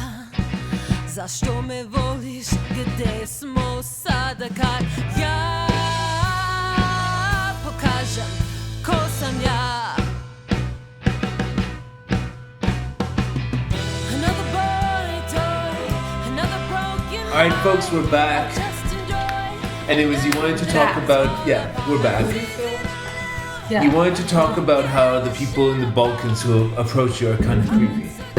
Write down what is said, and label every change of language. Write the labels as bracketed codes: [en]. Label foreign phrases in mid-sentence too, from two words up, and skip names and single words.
[hr] Zašto me voliš, gdje smo sada, kad ja pokažem ko sam ja. [en] Another boy toy, another broken heart. Alright folks, we're back. Just enjoy. Anyways, you wanted to talk about, we're back. Yeah. You wanted to talk about how the people in the Balkans who approach you are kind of creepy.